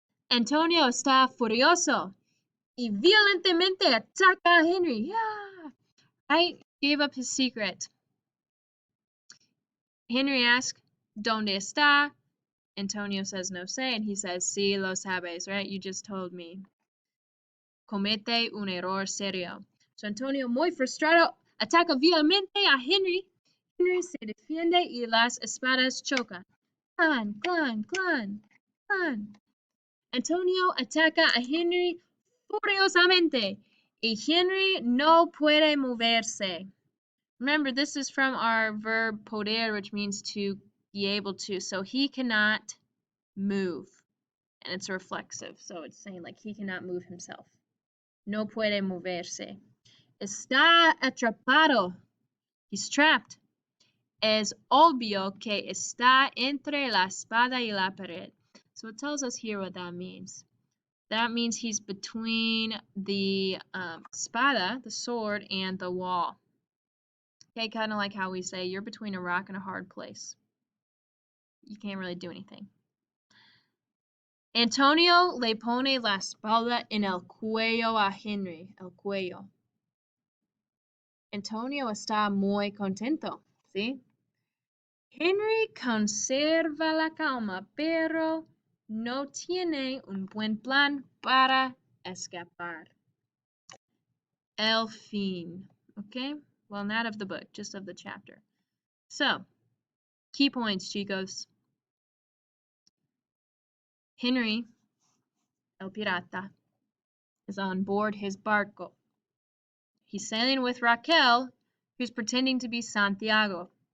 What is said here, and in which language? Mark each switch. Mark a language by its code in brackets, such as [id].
[es] Antonio está furioso y violentamente ataca a Henry. Yeah. [en] I gave up his secret. Henry asks, [es] ¿Dónde está? [en] Antonio says [es] no sé, [en] and he says, [es] sí, lo sabes, [en] right? You just told me. [es] Comete un error serio. So Antonio, muy frustrado, ataca violentamente a Henry. Henry se defiende y las espadas chocan. Clan, clan, clan, clan. Antonio ataca a Henry furiosamente y Henry no puede moverse. [en] Remember, this is from our verb poder, which means to be able to. So he cannot move. And it's reflexive. So it's saying like he cannot move himself. [es] No puede moverse. Está atrapado. [en] He's trapped. [es] Es obvio que está entre la espada y la pared. [en] So it tells us here what that means. That means he's between the espada, the sword, and the wall. Okay, kind of like how we say you're between a rock and a hard place. You can't really do anything. [es] Antonio le pone la espada en el cuello a Henry, el cuello. Antonio está muy contento, ¿sí? Henry conserva la calma, pero no tiene un buen plan para escapar. El fin, okay? [en] Well, not of the book, just of the chapter. So, key points, chicos. Henry, el pirata, is on board his barco. He's sailing with Raquel, who's pretending to be Santiago.